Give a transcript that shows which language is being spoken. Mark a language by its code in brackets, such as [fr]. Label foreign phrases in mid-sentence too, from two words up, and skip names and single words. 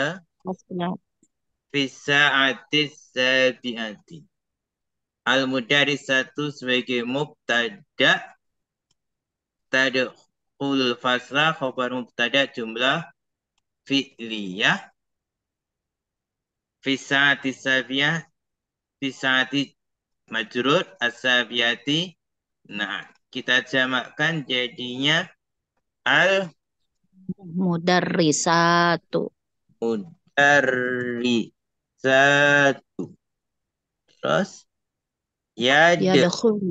[ar] Fasla. في الساعة السابعة. Al-mudarrisatu sebagai mubtada, تدخل الفصل خبر مبتدأ جملة فعلية, في الساعة السابعة، في الساعة مجرور السابعة. [id] Nah, kita jamakkan jadinya [ar] Mudarrisatu. al-mudarrisatu. [id] Terus [ar] Yadkhulu.